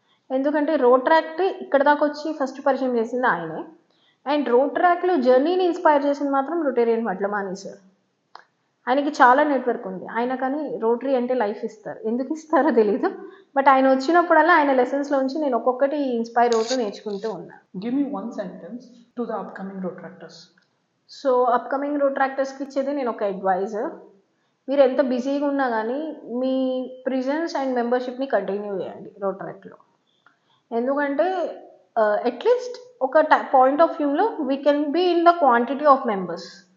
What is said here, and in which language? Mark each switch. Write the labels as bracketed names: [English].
[Telugu] ఎందుకంటే రోట్రాక్ట్ ఇక్కడ దాకా వచ్చి ఫస్ట్ పరిచయం చేసింది ఆయనే. అండ్ రోట్రాక్ట్లో జర్నీని ఇన్స్పైర్ చేసింది మాత్రం రొటేరియన్ వడ్లమాని సార్. ఆయనకి చాలా నెట్వర్క్ ఉంది. ఆయన కానీ రోటరీ అంటే లైఫ్ ఇస్తారు. ఎందుకు ఇస్తారో తెలీదు. బట్ ఆయన వచ్చినప్పుడల్లా ఆయన లెసన్స్లో నుంచి నేను ఒక్కొక్కటి ఇన్స్పైర్ అవుతూ నేర్చుకుంటూ ఉన్నా. [English] Give me one sentence to the upcoming Rotractors. [Telugu] So upcoming రోట్రాక్టర్స్కి ఇచ్చేది నేను ఒక అడ్వైజ్. మీరు ఎంత బిజీగా ఉన్నా కానీ మీ ప్రిజెన్స్ అండ్ మెంబర్షిప్ని కంటిన్యూ చేయండి రోట్రాక్ట్లో. [English] ఎందుకంటే అట్లీస్ట్ ఒక point of వ్యూలో we can be in the quantity of members.